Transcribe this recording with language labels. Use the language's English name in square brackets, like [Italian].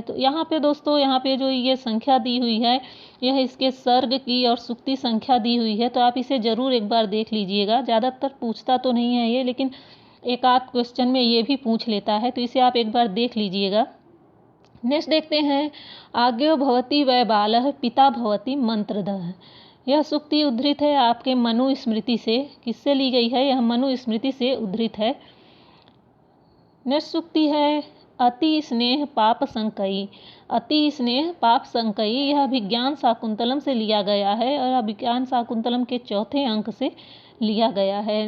[Hindi] तो यहाँ पे दोस्तों, यहाँ पे जो ये संख्या दी हुई है, यह इसके सर्ग की और सूक्ति संख्या दी हुई है, तो आप इसे ज़रूर एक बार देख लीजिएगा। ज़्यादातर पूछता तो नहीं है ये, लेकिन एक आध क्वेश्चन में ये भी पूछ लेता है, तो इसे आप एक बार देख लीजिएगा। नेक्स्ट देखते हैं। [Sanskrit] आज्ञो भवति वै बालः पिता भवति मंत्रदः। [Hindi] यह सूक्ति उद्धृत है आपके मनुस्मृति से। किससे ली गई है? यह मनुस्मृति से उद्धृत है। नेक्स्ट सूक्ति है [Sanskrit] अति स्नेह पाप संकयी। अति स्नेह पाप संकयी [Hindi] यह अभिज्ञान शाकुंतलम से लिया गया है और अभिज्ञान शाकुंतलम के चौथे अंक से लिया गया है।